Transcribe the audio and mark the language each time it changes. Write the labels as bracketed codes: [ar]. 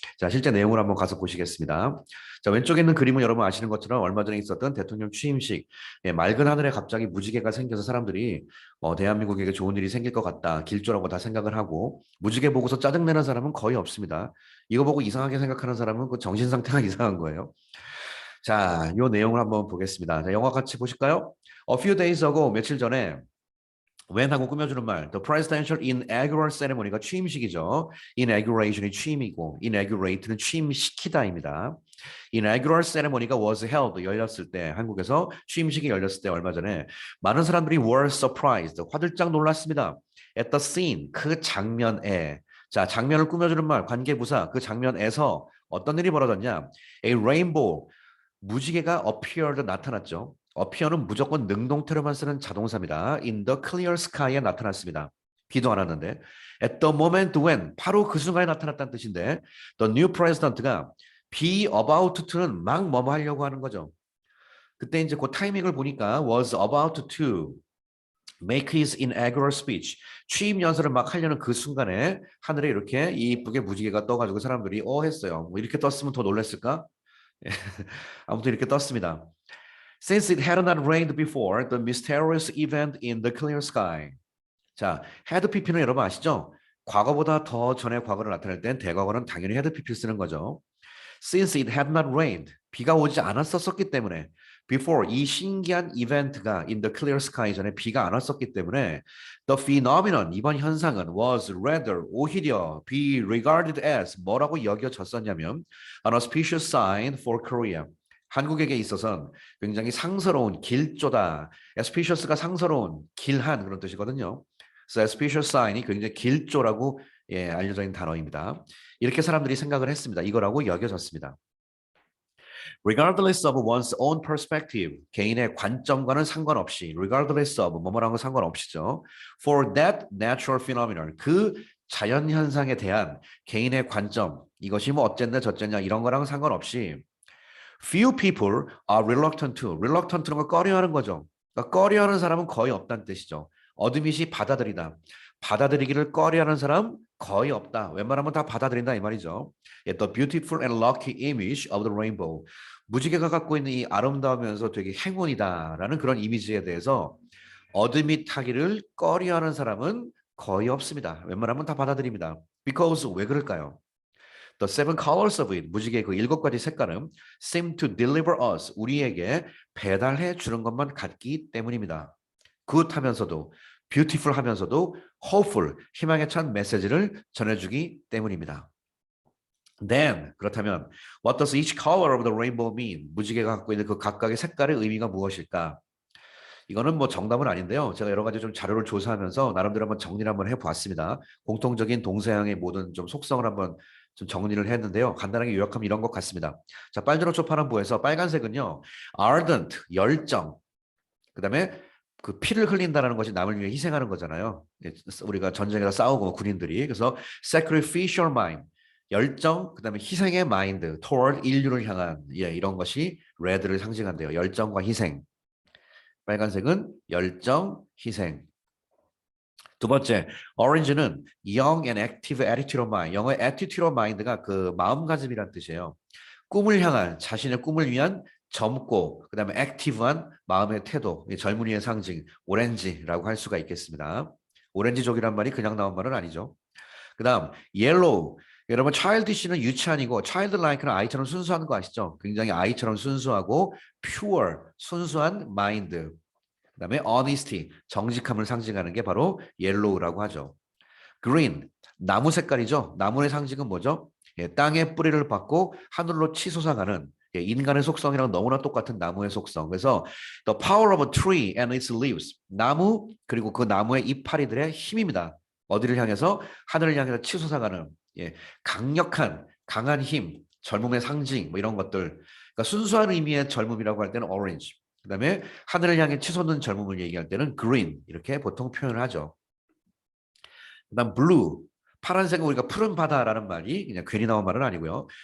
[ko] 자, 실제 내용을 한번 가서 보시겠습니다. 자, 왼쪽에 있는 그림은 여러분 아시는 것처럼 얼마 전에 있었던 대통령 취임식, 맑은 하늘에 갑자기 무지개가 생겨서 사람들이 대한민국에게 좋은 일이 생길 것 같다, 길조라고 다 생각을 하고 무지개 보고서 짜증내는 사람은 거의 없습니다. 이거 보고 이상하게 생각하는 사람은 그 정신 상태가 이상한 거예요. 자, 이 내용을 한번 보겠습니다. 자, 영화 같이 보실까요? [en] A few days ago, [ko] 며칠 전에 [en] when [ko] 하고 꾸며주는 말, [en] the presidential inaugural ceremony가 [ko] 취임식이죠. inauguration이 취임이고 inaugurate는 취임시키다입니다. [en] inaugural ceremony [ko] 가 [en] was held, [ko] 열렸을 때, 한국에서 취임식이 열렸을 때 얼마 전에 많은 사람들이 [en] were surprised, [ko] 화들짝 놀랐습니다. [en] at the scene, [ko] 그 장면에. 자, 장면을 꾸며주는 말, 관계부사, 그 장면에서 어떤 일이 벌어졌냐? [en] A rainbow, [ko] 무지개가 [en] appeared, [ko] 나타났죠. appear는 무조건 능동태로만 쓰는 자동사입니다. [en] in the clear sky에 [ko] 나타났습니다. 비도 안 왔는데. [en] at the moment when, [ko] 바로 그 순간에 나타났다는 뜻인데 [en] the new president [ko] 가 [en] be about to [ko] 는 막 뭐뭐 하려고 하는 거죠. 그때 이제 그 타이밍을 보니까 [en] was about to make his inaugural speech. [ko] 취임 연설을 막 하려는 그 순간에 하늘에 이렇게 이쁘게 무지개가 떠가지고 사람들이 했어요. 뭐 이렇게 떴으면 더 놀랐을까? 아무튼 이렇게 떴습니다. [en] Since it had not rained before, the mysterious event in the clear sky. [ko] 자, had pp는 여러분 아시죠? 과거보다 더 전에 과거를 나타낼 땐 대과거는 당연히 had pp를 쓰는 거죠. [en] Since it had not rained, [ko] 비가 오지 않았었기 때문에 [en] before, [ko] 이 신기한 이벤트가 [en] in the clear sky [ko] 전에 비가 안 왔었기 때문에 [en] the phenomenon, [ko] 이번 현상은 [en] was rather, [ko] 오히려 [en] be regarded as [ko] 뭐라고 여겨졌었냐면 [en] an auspicious sign for Korea. [ko] 한국에게 있어서는 굉장히 상서로운 길조다. auspicious가 상서로운, 길한 그런 뜻이거든요. 그래서 auspicious sign이 굉장히 길조라고 알려져 있는 단어입니다. 이렇게 사람들이 생각을 했습니다. 이거라고 여겨졌습니다. [en] Regardless of one's own perspective, [ko] 개인의 관점과는 상관없이, [en] regardless of [ko] 뭐뭐랑은 상관없이죠. [en] For that natural phenomenon, [ko] 그 자연 현상에 대한 개인의 관점, 이것이 뭐 어쨌냐 저쨌냐 이런 거랑 상관없이 [en] few people are reluctant to. [ko] reluctant는 걸 꺼려하는 거죠. 그러니까 꺼려하는 사람은 거의 없다는 뜻이죠. 어드밋이 받아들이다. 받아들이기를 꺼려하는 사람 거의 없다. 웬만하면 다 받아들인다 이 말이죠. [en] The beautiful and lucky image of the rainbow. [ko] 무지개가 갖고 있는 이 아름다우면서 되게 행운이다라는 그런 이미지에 대해서 어드밋하기를 꺼려하는 사람은 거의 없습니다. 웬만하면 다 받아들입니다. Because 왜 그럴까요? [en] The seven colors of it, [ko] 무지개의 그 7가지 색깔은 [en] seem to deliver us, [ko] 우리에게 배달해 주는 것만 같기 때문입니다. good 하면서도, beautiful 하면서도 hopeful, 희망에 찬 메시지를 전해주기 때문입니다. [en] Then, [ko] 그렇다면 [en] what does each color of the rainbow mean? [ko] 무지개가 갖고 있는 그 각각의 색깔의 의미가 무엇일까? 이거는 뭐 정답은 아닌데요. 제가 여러 가지 좀 자료를 조사하면서 나름대로 한번 정리를 한번 해보았습니다. 공통적인 동서양의 모든 좀 속성을 한번 좀 정리를 했는데요. 간단하게 요약하면 이런 것 같습니다. 자, 빨주노초 파란보에서 빨간색은요. ardent, 열정. 그다음에 그 피를 흘린다는 것이 남을 위해 희생하는 거잖아요. 우리가 전쟁에서 싸우고 군인들이. 그래서 [en] sacrificial mind, [ko] 열정, 그다음에 희생의 마인드, toward 인류를 향한 이런 것이 red를 상징한대요. 열정과 희생. 빨간색은 열정, 희생. 두 번째, [en] orange는 young and active attitude of mind. [ko] 영어의 [en] attitude of mind [ko] 가 그 마음가짐이란 뜻이에요. 꿈을 향한, 자신의 꿈을 위한 젊고 그다음에 active한 마음의 태도, 젊은이의 상징, 오렌지라고 할 수가 있겠습니다. 오렌지족이란 말이 그냥 나온 말은 아니죠. 그다음 yellow. 여러분 childish는 유치한이고 childlike는 아이처럼 순수한 거 아시죠? 굉장히 아이처럼 순수하고 pure, 순수한 마인드. 그다음에 honesty, 정직함을 상징하는 게 바로 yellow라고 하죠. green, 나무 색깔이죠. 나무의 상징은 뭐죠? 땅의 뿌리를 받고 하늘로 치솟아가는 인간의 속성이랑 너무나 똑같은 나무의 속성. [en] 그래서 the power of a tree and its leaves, [ko] 나무 그리고 그 나무의 이파리들의 힘입니다. 어디를 향해서? 하늘을 향해서 치솟아가는 강력한 강한 힘, 젊음의 상징 뭐 이런 것들. 그러니까 순수한 의미의 젊음이라고 할 때는 orange. 그다음에 하늘을 향해 치솟는 젊음을 얘기할 때는 green 이렇게 보통 표현을 하죠. 그다음 blue 파란색은 우리가 푸른 바다라는 말이 그냥 괜히 나온 말은 아니고요.